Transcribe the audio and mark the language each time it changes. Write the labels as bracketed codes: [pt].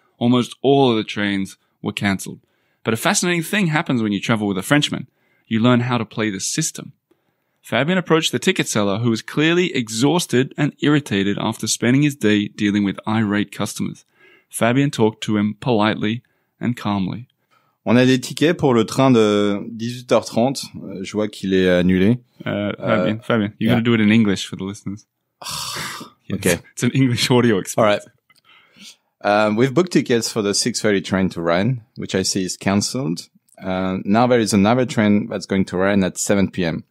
[en] Almost all of the trains were cancelled. But a fascinating thing happens when you travel with a Frenchman. You learn how to play the system. Fabian approached the ticket seller, who was clearly exhausted and irritated after spending his day dealing with irate customers. Fabian talked to him politely and calmly. [fr] On a des tickets pour le train de 18h30. Je vois qu'il est annulé. [en] Fabian, you got to do it in English for the listeners. Okay. It's an English audio experience. All right. We've booked tickets for the 6:30 train to Rennes, which I see is cancelled. Now there is another train that's going to Rennes at 7 p.m.